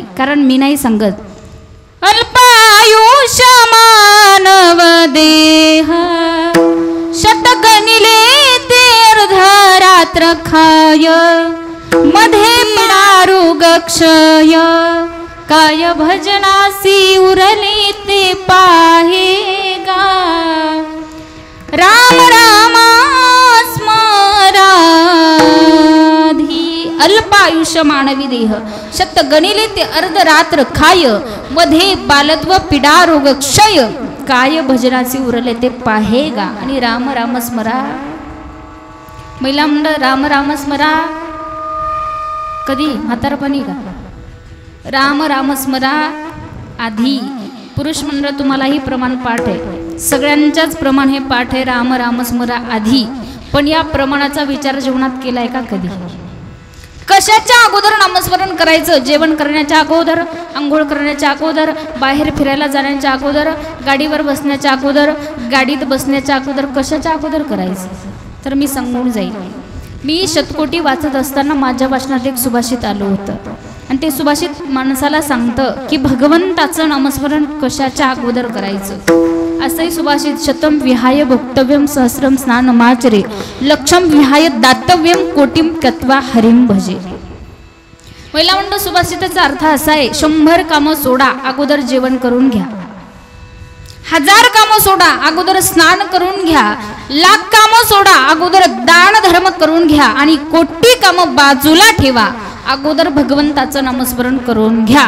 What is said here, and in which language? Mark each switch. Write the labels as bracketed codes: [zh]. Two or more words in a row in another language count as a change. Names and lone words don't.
[mr] कारण मी नाही सांगत अल्पायुष्य मानव देह शतगणिले ते अर्धरात्र खाय मध्ये दारुग क्षय काय भजनासी उरले ते पाहेगा राम रामा स्मराधी. अल्पायुष्य मानवी देह शत गणिले ते अर्धरात्र खाय मध्ये बालत्व पिडा रोग क्षय काय भजनाचे उरले ते पाहेगा. आणि राम राम स्मरा. महिला मंडळ राम राम स्मरा कधी म्हातारपणी का? राम राम स्मरा आधी. पुरुष मंडळ तुम्हालाही प्रमाण पाठ आहे, सगळ्यांच्याच प्रमाण हे पाठ आहे. राम राम स्मरा आधी. पण या प्रमाणाचा विचार जीवनात केलाय का कधी? कशाच्या अगोदर नामस्मरण करायचं? जेवण करण्याच्या अगोदर, आंघोळ करण्याच्या अगोदर, बाहेर फिरायला जाण्याच्या अगोदर, गाडीवर बसण्याच्या अगोदर, गाडीत बसण्याच्या अगोदर, कशाच्या अगोदर करायचं? तर मी सांगून जाईल. मी शतकोटी वाचत असताना माझ्या वाचनात एक सुभाषित आलं होतं, आणि ते सुभाषित माणसाला सांगतं की भगवंताचं नामस्मरण कशाच्या अगोदर करायचं. असंही सुभाषित [sa] शतम विहाय भोक्तव्यम सहस्रम स्नानमाचरे लक्षम विहाय दातव्यम कोटीम कत्वा हरिम भजे. [mr] पहिला म्हणतो सुभाषिताचा अर्थ असा आहे, 100 कामं सोडा, अगोदर जेवण करून घ्या. 1000 कामं सोडा, अगोदर स्नान करून घ्या. 1,00,000 कामं सोडा, अगोदर दान धर्म करून घ्या. आणि कोटी कामं बाजूला ठेवा, अगोदर भगवंताचं नामस्मरण करून घ्या.